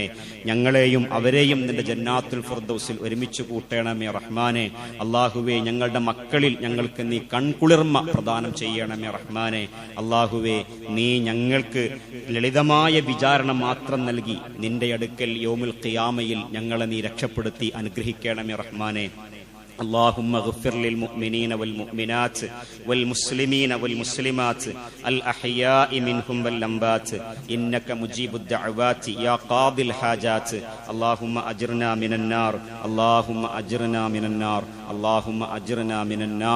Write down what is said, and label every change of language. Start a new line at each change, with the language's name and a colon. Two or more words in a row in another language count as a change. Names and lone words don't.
Malayalam: ഞങ്ങളെയും അവരെയും നിന്റെ ജന്നാത്തുൽ ഫിർദൗസിൽ ഒരുമിച്ച് കൂട്ടണമേ റഹ്മാനെ. അള്ളാഹുവേ, ഞങ്ങളുടെ മക്കളിൽ ഞങ്ങൾക്ക് നീ കൺകുളിർമ പ്രദാനം ചെയ്യണമേ റഹ്മാനെ. അള്ളാഹുവേ, നീ ഞങ്ങൾക്ക് ലളിതമായ വിചാരണ മാത്രം നൽകി നിന്റെ അടുക്കൽ യൗമുൽ ഖിയാമയിൽ ഞങ്ങളെ നീ രക്ഷപ്പെടുത്തി അനുഗ്രഹിക്കണമേ റഹ്മാനെ.
Arabic: اللهم اغفر للمؤمنين والمؤمنات والمسلمين والمسلمات الأحياء منهم والأموات إنك مجيب الدعوات يا قاضي الحاجات. اللهم أجرنا من النار، اللهم أجرنا من النار، اللهم أجرنا من النار.